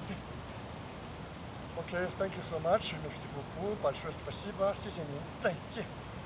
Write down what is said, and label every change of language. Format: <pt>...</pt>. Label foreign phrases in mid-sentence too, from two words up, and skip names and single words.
<en>Okay, thank you so much.</en> <fr>Merci beaucoup.</fr> <ru>Большое спасибо.</ru> <zh>谢谢您。再见。</zh>